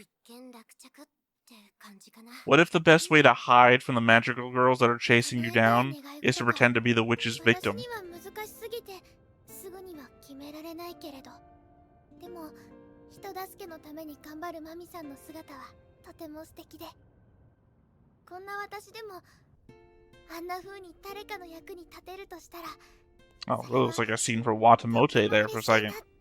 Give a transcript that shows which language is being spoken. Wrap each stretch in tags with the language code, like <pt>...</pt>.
<ja>一見落着って感じかな。</ja> <en>What if the best way to hide from the magical girls that are chasing you down is to pretend to be the witch's victim?</en> <ja>私には難しすぎてすぐには決められないけれど、でも人助けのために頑張るマミさんの姿はとても素敵で、こんな私でもあんな風に誰かの役に立てるとしたら、</ja> <en>Oh, that looks like a scene for Watamote there for a second.</en>